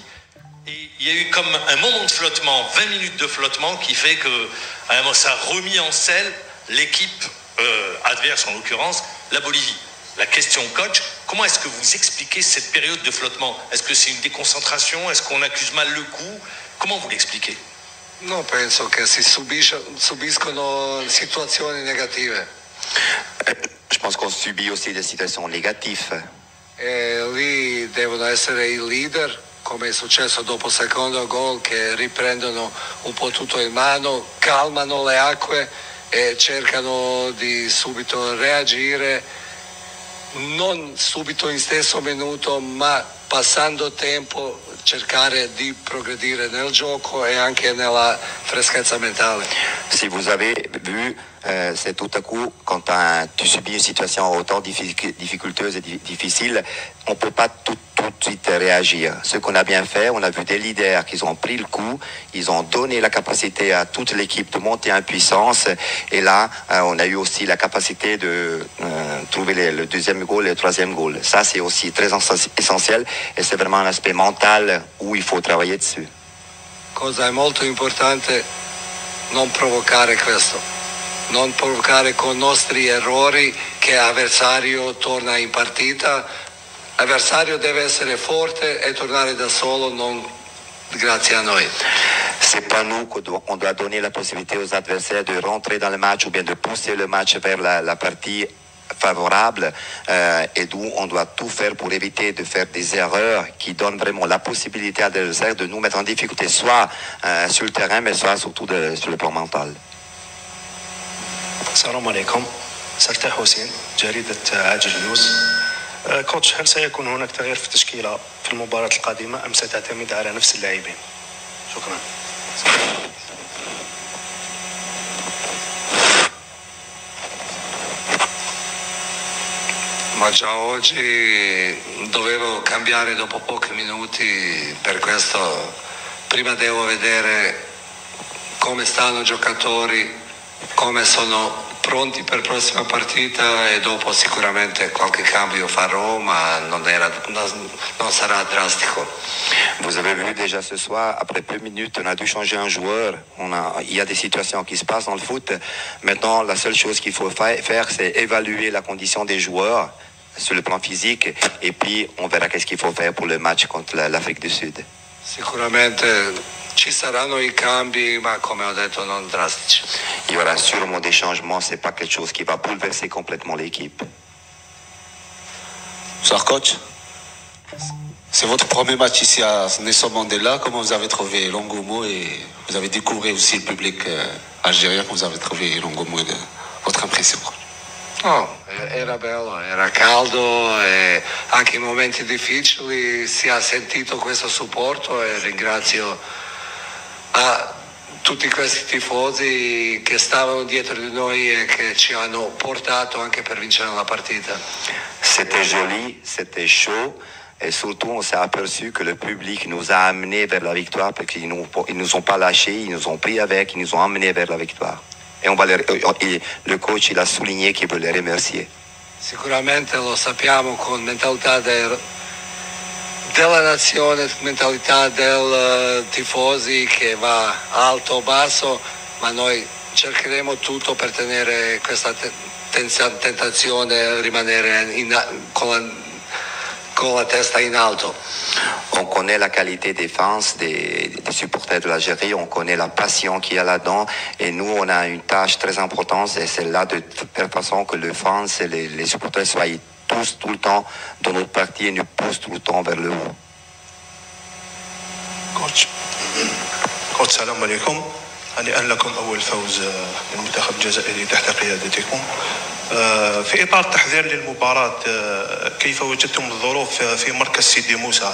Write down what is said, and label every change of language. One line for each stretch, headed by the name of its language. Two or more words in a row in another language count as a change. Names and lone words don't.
French: Et il y a eu comme un moment de flottement, 20 minutes de flottement, qui fait que ça a remis en selle l'équipe adverse, en l'occurrence la Bolivie. La question coach, comment est-ce que vous expliquez cette période de flottement? Est-ce que c'est une déconcentration? Est-ce qu'on accuse mal le coup? Comment vous l'expliquez?
Italian: No, penso che si subiscono situazioni negative.
French: Je pense qu'on subit aussi des situations négatives.
Italian: E lì devono essere i leader, come è successo dopo il secondo gol, che riprendono un po' tutto in mano, calmano le acque e cercano di subito reagire, non subito in stesso minuto, ma passando tempo cercare di progredire nel gioco e anche nella freschezza mentale.
French: Si vous avez vu, c'est tout à coup, quand tu subis une situation autant difficulteuse et difficile, on ne peut pas tout de suite réagir. Ce qu'on a bien fait, on a vu des leaders qui ont pris le coup, ils ont donné la capacité à toute l'équipe de monter en puissance. Et là, on a eu aussi la capacité de trouver le deuxième goal et le troisième goal. Ça, c'est aussi très essentiel et c'est vraiment un aspect mental où il faut travailler dessus.
Italian: Cosa è molto importante, non provocare questo. Non provocare con i nostri errori che l'avversario torna in partita. L'avversario deve essere forte e tornare da solo, non grazie a noi.
French: C'est pas nous qu'on doit donner la possibilité aux adversaires de rentrer dans le match ou bien de pousser le match vers la partie favorable et d'où on doit tout faire pour éviter de faire des erreurs qui donnent vraiment la possibilité à l'adversaire de nous mettre en difficulté, soit sur le terrain, mais soit surtout sur le plan mental.
Arabic: السلام عليكم. سلطان حسين، جريدة عاجل نيوز. كوتش، هل سيكون هناك تغيير في التشكيلة في المباراة القادمة أم ستعتمد على نفس اللاعبين؟ شكرا.
Italian: Ma già oggi dovevo cambiare dopo pochi minuti, per questo prima devo vedere come stanno i giocatori, come sono pronti per la prossima partita e dopo sicuramente qualche cambio farò, ma non sarà drastico.
French: Vous avez vu déjà ce soir, après peu de minutes, on a dû changer un joueur. Il y a des situations qui se passent dans le foot. Maintenant, la seule chose qu'il faut faire, c'est évaluer la condition des joueurs sur le plan physique et puis on verra qu'est-ce qu'il faut faire pour le match contre l'Afrique du Sud.
Italian: Sicuramente ci saranno i cambi, ma come ho detto non drastici.
French: Il y aura sûrement des changements, c'est pas quelque chose qui va bouleverser complètement l'équipe. Bonsoir coach. C'est votre premier match ici à Nelson Mandela. Comment vous avez trouvé l'engouement et vous avez découvert aussi le public algérien? Comment vous avez trouvé l'engouement? Votre impression?
Italian: No, era bello, era caldo e anche in momenti difficili si è sentito questo supporto e ringrazio a tutti questi tifosi che stavano dietro di noi e che ci hanno portato anche per vincere la partita.
French: C'était joli, c'était chaud. Et surtout, on s'est aperçu que le public nous a amenés vers la victoire parce qu'ils nous ont pas lâchés, ils nous ont pris avec, ils nous ont amenés vers la victoire. Et le coach, il a souligné qu'il veut les remercier.
Italian: Sicuramente lo sappiamo con mentalità della nazione, mentalità del tifosi che va alto o basso, ma noi cercheremo tutto per tenere questa tentazione, rimanere con la testa in alto.
French: On connaît la qualité des fans, des supporters de l'Algérie, on connaît la passion qu'il y a là-dedans, et nous on a une tâche très importante, et c'est là de faire façon que les fans et les supporters soient tous tout le temps dans notre partie et nous poussent tout le temps vers le haut.
Arabic: كوتش السلام عليكم. هنيئا لكم أول فوز للمنتخب الجزائري تحت قيادتكم. في إطار التحضير للمباراة كيف وجدتم الظروف في مركز سيدي موسى؟